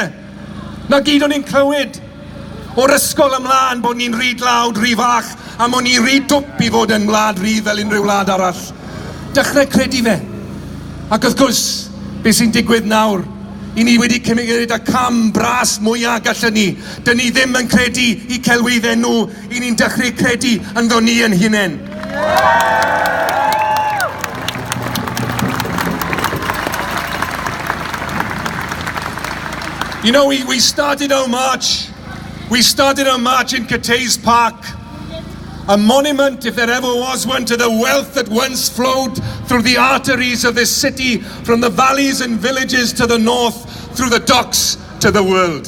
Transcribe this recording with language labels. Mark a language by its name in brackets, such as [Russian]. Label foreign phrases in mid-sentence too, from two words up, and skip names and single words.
[Welsh] Na gyd o'n ni'n clywed o'r ysgol ymlaen bod ni'n rhy dlawd, rhy fach, a bod ni'n rhy dwp i fod yn wlad rydd fel unrhyw wlad arall. Dechrau credu fe. Ac wrth gwrs, beth sy'n digwydd nawr, i ni wedi cymryd y cam bras mwyaf gallwn ni. Dyn ni ddim yn credu i celwyddau nhw, i ni'n dechrau credu yn ddo ni yn hunain. [English] You know, we started our march. We started our march in Cathays Park. A monument, if there ever was one, to the wealth that once flowed through the arteries of this city, from the valleys and villages to the north, through the docks to the world.